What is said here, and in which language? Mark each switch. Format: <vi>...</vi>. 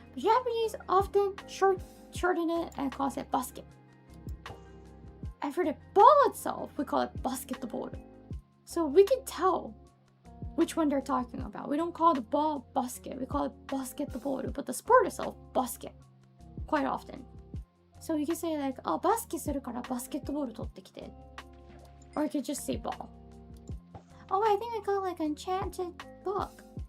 <en>But Japanese often shorten it and calls it basket. And for the ball itself, we call it basketball. So we can tell which one they're talking about. We don't call the ball basket, we call it basketball, but the sport itself, basket, quite often. So you can say like, oh, basket</en> <ja>するからバスケットボール取ってきて.</ja> <en>Or you could just say ball. Oh, I think I got like an enchanted book.</en>